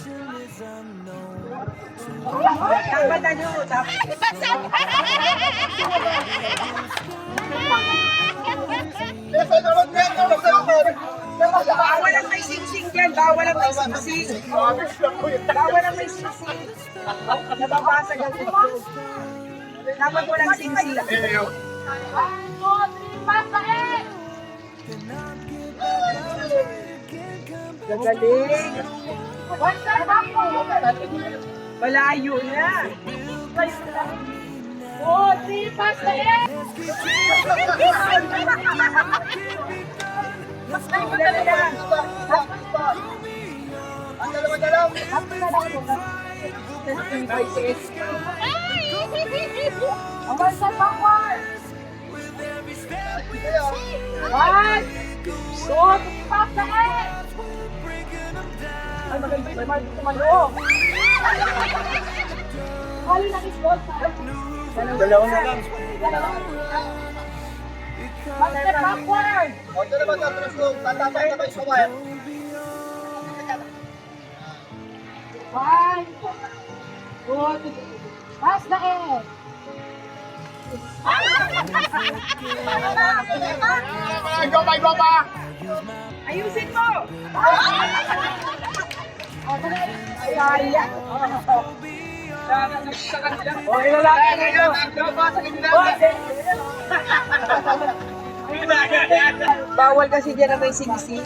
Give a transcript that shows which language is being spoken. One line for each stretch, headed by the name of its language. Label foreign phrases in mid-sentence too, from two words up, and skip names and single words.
Filipino: Bawal ang may sing-sing dyan. Bawal ang may sing-sing. Bawal ang may sing-sing. Nababasag ang ito. Dapat walang sing-sing. 1, 2, 3, pass na eh! Gagaling.
English: One step back po!
Filipino: Malayo na. 2, 3, pass na eh!
English: One step backward!
Filipino: 1, 2, 3, pass na eh! Ay, maganda yung mark tumalo. Hali na is-goal sa Dalawa na lang.
English: one step backward!
Filipino: Ito naman tatras ko. Tatapay na kayo sa wire. 1, 2, 3, pass na eh! Go pa! Ayusin mo. Kaya. Okay na lang. Bawal kasi dyan na may sing-sing.